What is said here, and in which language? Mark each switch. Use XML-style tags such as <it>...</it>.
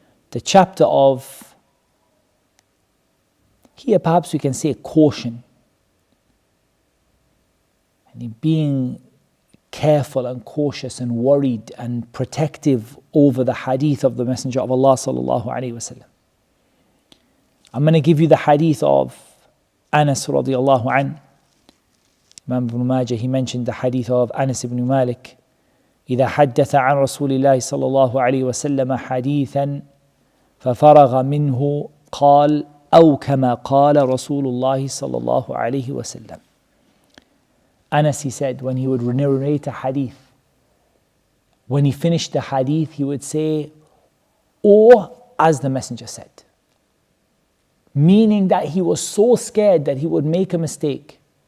<en>The chapter of, here perhaps we can say caution, and being careful and cautious and worried and protective over the hadith of the Messenger of Allah sallallahu alayhi wasallam. I'm going to give you the hadith of Anas radiallahu anhu. Imam Ibn Majah, he mentioned the hadith of Anas ibn Malik.</en> <ar>إذا حدث عن رسول الله صلى الله عليه وسلم حديثا ففرغ منه قال أو كما قال رسول الله صلى الله عليه وسلم.</ar> <en>Anas, he said, when he would narrate a hadith, when he finished the hadith, he would say, or as the Messenger said. Meaning that he was so scared that he would make a mistake.</en>